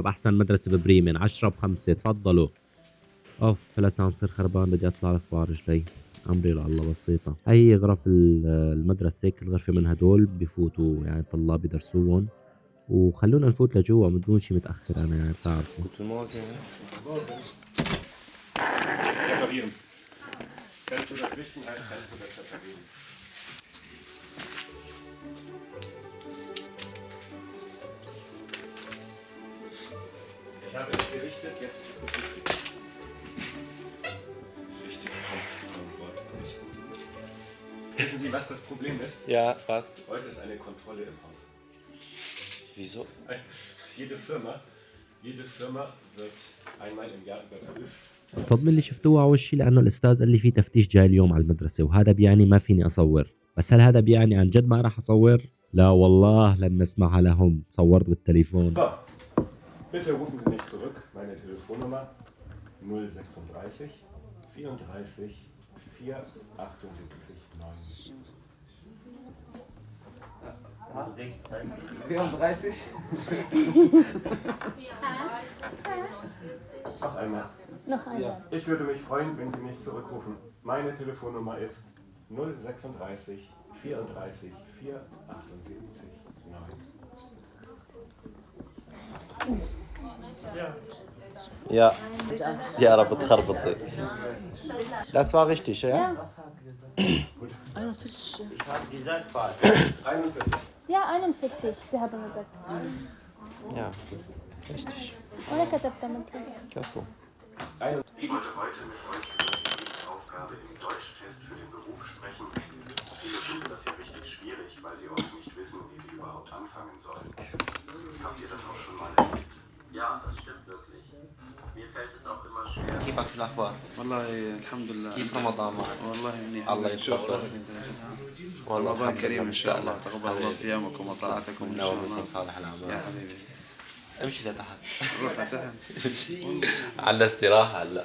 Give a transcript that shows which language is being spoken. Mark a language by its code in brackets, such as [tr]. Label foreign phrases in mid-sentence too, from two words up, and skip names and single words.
[ar] أحسن مدرسة ببريمن، 10/5، تفضلوا. أوف الأسانسير خربان، بدي أطلع رفع رجلي. أمري لله بسيطة. هاي غرف المدرسة، كل غرفة من هدول بفوتوا يعني طلاب يدرسوهم، وخلونا نفوت لجوا بدون شي متأخر. أنا يعني بتعرفوا. [de] Reparieren. Kannst du das richten, heißt, kannst du das reparieren. Ich habe es gerichtet, jetzt ist es richtig. Richtig kommt vom Wort richten. Wissen Sie, was das Problem ist? Ja, was? Heute ist eine Kontrolle im Haus. Wieso? Jede Firma wird einmal im Jahr überprüft. [ar] الصدمة اللي شفتوها على وشي لأنه الأستاذ قال لي في تفتيش جاي اليوم على المدرسة، وهذا بيعني ما فيني أصور. بس هل هذا بيعني عن جد ما راح أصور؟ لا والله لن نسمعها لهم. صورت بالتليفون. [de] So, bitte rufen Sie mich zurück. Meine Telefonnummer 036 34 478 9. 34. Noch einmal. Noch einmal. Ich würde mich freuen, wenn Sie mich zurückrufen. Meine Telefonnummer ist 036 34 478 9. Ja. Ja. Ja, [ar] رب تخربطي. [de] Das war richtig, ja? 41. 41. Ja, 41. Sie haben gesagt. Ja, richtig. [ar] وأنا كتبت من كفو. [de] Ich wollte heute mit euch über die Aufgabe im Deutschtest für den Beruf sprechen. Viele finden das ja richtig schwierig, weil sie oft nicht wissen, wie sie überhaupt anfangen sollen. Habt ihr das auch schon mal erlebt? Ja, das stimmt wirklich. Mir fällt es auch immer schwer. [ar] كيفك شو الأخبار؟ والله الحمد لله. كيف رمضان معك؟ والله منيح. الله يتقبل. والله رمضان كريم ان شاء الله. تقبل الله صيامكم وطاعتكم ان شاء نومكم الله. صالح الأعمال. يا حبيبي امشي لتحت. روح لتحت. عندنا استراحة هلا.